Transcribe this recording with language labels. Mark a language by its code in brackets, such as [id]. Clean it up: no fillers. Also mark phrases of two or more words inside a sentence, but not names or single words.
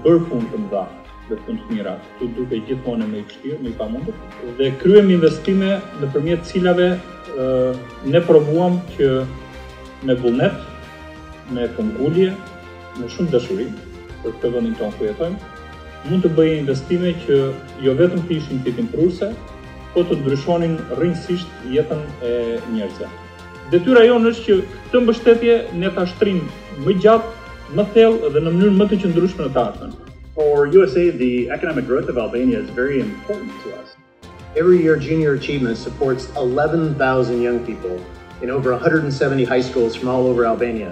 [sq] bërë punë të mëdha dhe punë të mira, tu duke gjithmonë më i vështirë, më i pamundur, dhe kryem investime nëpërmjet cilave ne provuam që me vullnet, me këmbgulje, me shumë dashuri për këtë vendin tonë ku jetojmë, mund të bëjë investime që jo vetëm të ishin fitimprurëse, po të ndryshonin rrënjësisht jetën e njerëzve. Detyra jonë është që këtë mbështetje ne ta shtrijmë më gjatë, më thellë dhe në mënyrë më të qëndrueshme në të ardhmen. [en] For USAID, the economic growth of Albania is very important to us. Every year, Junior Achievement supports 11,000 young people in over 170 high schools from all over Albania.